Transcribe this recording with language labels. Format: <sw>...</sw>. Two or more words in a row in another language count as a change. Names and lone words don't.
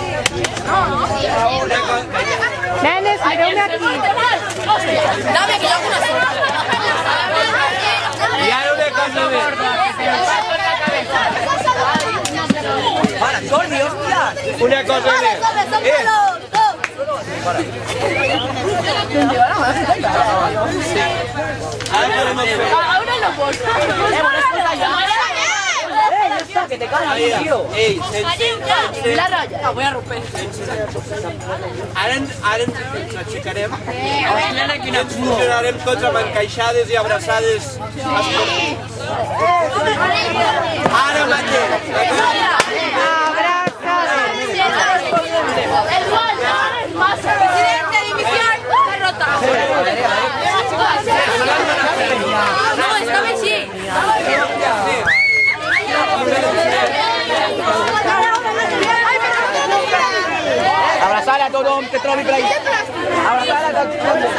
<ca>Nenes, mireu-me aquí.</ca> <es>Dame que yo hago una sopa.</es> <ca>I ara una cosa més.</ca> <es>Para, Jordi, hòstia!</es> <ca>Una cosa més. Ara farem el fet.</ca> <es>Ahora no puedo. Que te cagas, tío.</es> <ca>Ei, sense...</ca> <es>La raya. La voy a romper.</es> <ca>Ara ens aixecarem i ens fusionarem tots amb encaixades i abraçades esportives. Ara mateix. El gol.</ca> <es>Presidente de división derrotado. No, estaba així.</es> <ca>Abraçar a tothom que trobi per ahí. Abraçar a tothom.</ca>